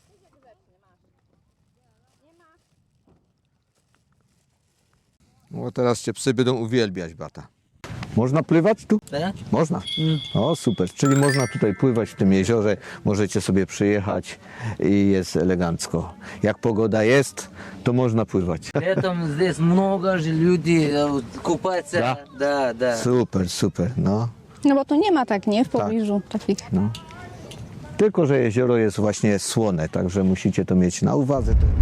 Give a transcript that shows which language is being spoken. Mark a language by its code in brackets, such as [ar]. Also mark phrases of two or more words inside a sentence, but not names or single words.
[pl] No teraz cię psy będą uwielbiać, Bata. Można pływać tu? Tak? Można. O, super. Czyli można tutaj pływać w tym jeziorze. Możecie sobie przyjechać i jest elegancko. Jak pogoda jest, to można pływać. [ru] Летом здесь много же людей купаться. Да? Да, да. [pl] Super, super, no. No bo tu nie ma tak, nie? W pobliżu takich. No. Tylko że jezioro jest właśnie słone, także musicie to mieć na uwadze.